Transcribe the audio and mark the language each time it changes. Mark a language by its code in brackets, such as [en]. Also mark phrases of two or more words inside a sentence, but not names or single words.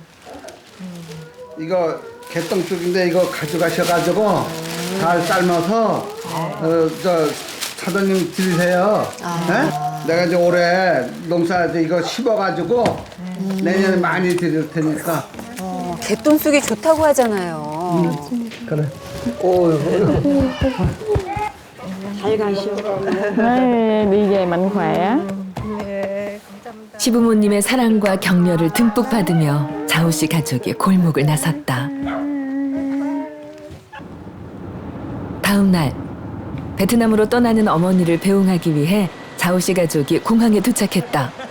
[ko] 이거 개똥죽인데 이거 가져가셔가지고 잘 삶아서 저 사장님 드리세요. 네? 내가 이제 올해 농사 이거 심어가지고 내년에 많이 드릴 테니까. 개똥쑥이 좋다고 하잖아요. 그래. 오. [vi] đi về mạnh khỏe. [ko] 시부모님의 사랑과 격려를 듬뿍 받으며 자우 씨 가족이 골목을 나섰다. 다음 날 베트남으로 떠나는 어머니를 배웅하기 위해 자우 씨 가족이 공항에 도착했다.